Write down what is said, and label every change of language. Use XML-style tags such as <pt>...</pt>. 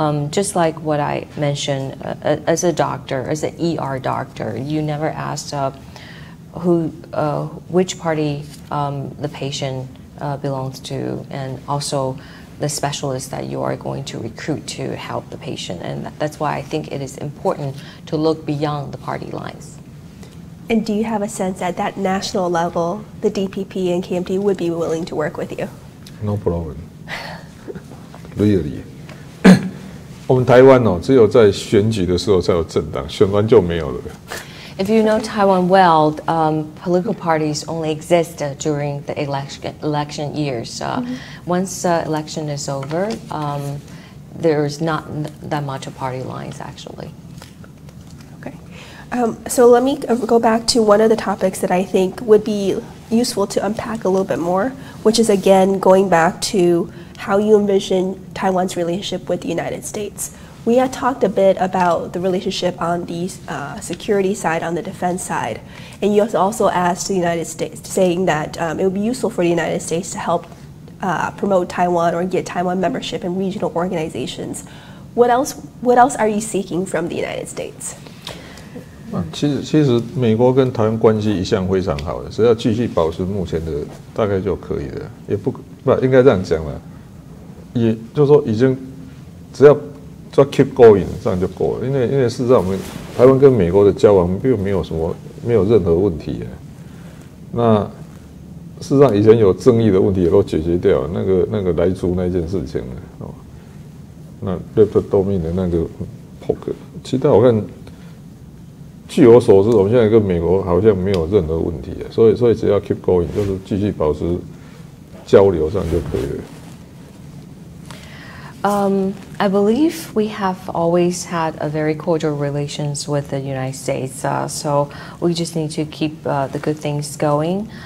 <en>Just like what I mentioned, as a doctor, as an ER doctor, you never asked which party the patient belongs to, and also the specialist that you are going to recruit to help the patient. And that's why I think it is important to look beyond the party lines. And do you have a sense at that national level, the DPP and KMT would be willing to work with you? No problem. Really.</en> <zh>我们台湾只有在选举的时候才有政党，选完就没有了。</zh> <en>If you know Taiwan well, political parties only exist during the election years. Once election is over, there's not that much of party lines, actually. Okay. So let me go back to one of the topics that I think would be useful to unpack a little bit more, which is again going back to how you envision Taiwan's relationship with the United States. We had talked a bit about the relationship on the security side, on the defense side, and you also asked the United States, saying that it would be useful for the United States to help promote Taiwan or get Taiwan membership in regional organizations. What else are you seeking from the United States?</en> <zh>其实美国跟台湾关系一向非常好的，只要继续保持目前的大概就可以了，也不应该这样讲了，也就是说已经只要</zh> <en>keep going</en> <zh>这样就够了，因为事实上我们台湾跟美国的交往并没有任何问题，那事实上以前有争议的问题也都解决掉了，那个莱猪那件事情哦，那 Raptor Domain 的那个 poke， 其他我看。据我所知，我们现在跟美国好像没有任何问题，所以只要</zh> <en>keep going，</en> <zh>就是继续保持交流上就可以了。</zh> <en>I believe we have always had a very cordial relations with the United States, so we just need to keep the good things going.</en>